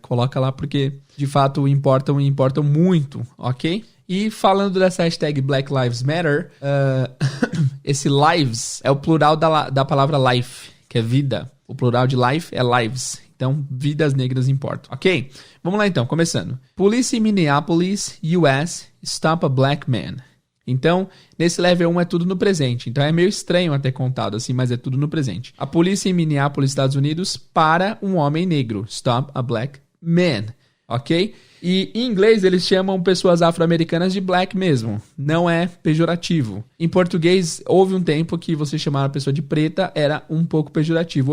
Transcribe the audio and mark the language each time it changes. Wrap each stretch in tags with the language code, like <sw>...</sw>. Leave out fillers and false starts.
<pt>Coloca lá porque, de fato, importam muito, ok? E falando dessa hashtag Black Lives Matter, esse lives é o plural da palavra life, que é vida. O plural de life é lives. Então, vidas negras importam, ok? Vamos lá então, começando.</pt> <en>Police in Minneapolis, US, stop a black man.</en> <pt>Então, nesse level 1 é tudo no presente. Então, é meio estranho até contado assim, mas é tudo no presente. A polícia em Minneapolis, Estados Unidos, para um homem negro.</pt> <en>Stop a black man.</en> <pt>Ok? E em inglês eles chamam pessoas afro-americanas de black mesmo. Não é pejorativo. Em português, houve um tempo que você chamar a pessoa de preta era um pouco pejorativo.</pt>